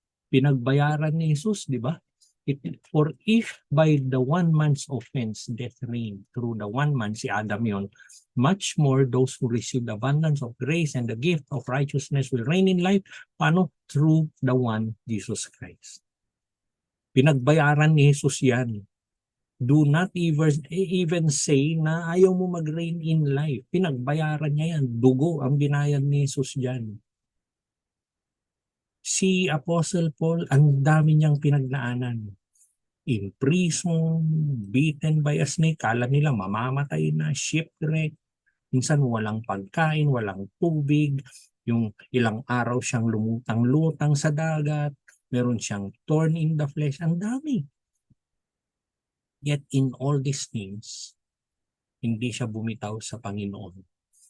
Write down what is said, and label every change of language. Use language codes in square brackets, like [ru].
[tl] Pinagbayaran ni Jesus, di ba? [en] For if by the one man's offense death reigned through the one man, [tl] si Adam yon, [en] much more those who receive the abundance of grace and the gift of righteousness will reign in life. Paano? Through the one Jesus Christ. [tl] Pinagbayaran ni Jesus yan. [en] Do not even say [tl] na ayaw mo [en] mag-reign in life. [tl] Pinagbayaran niya yan. Dugo ang binayad ni Jesus dyan. Si Apostle Paul, ang dami niyang pinagnaanan. [en] In prison, beaten by a snake, [tl] kala nila mamamatay na, [en] shipwreck. [tl] Minsan walang pagkain, walang tubig. Yung ilang araw siyang lumutang-lutang sa dagat. Meron siyang [en] thorn in the flesh. [tl] Ang dami. [en] Yet in all these things, [tl] hindi siya bumitaw sa Panginoon.